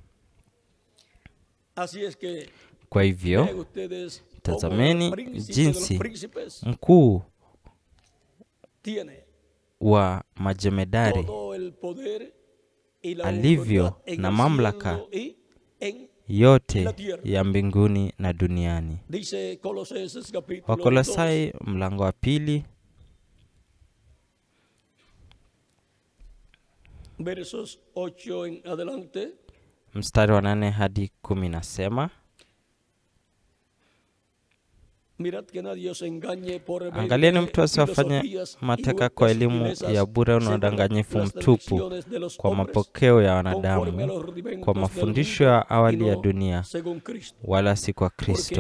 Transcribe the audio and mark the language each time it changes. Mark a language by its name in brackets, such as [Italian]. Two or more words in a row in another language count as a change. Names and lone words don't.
[Swahili] Kwa hivyo tazameni jinsi mkuu wa majemedari alivyo na mamlaka yote ya mbinguni na duniani. Wakolosai mlango wa 2 [Spanish] versos 8 en adelante, [Swahili] mstari wa 8 hadi 10 nasema, angalieni mtu asiwafanye mateka kwa elimu ya bure na udanganyifu mtupu, kwa mapokeo ya wanadamu, kwa mafundisho ya awali ya dunia, wala si kwa Kristo.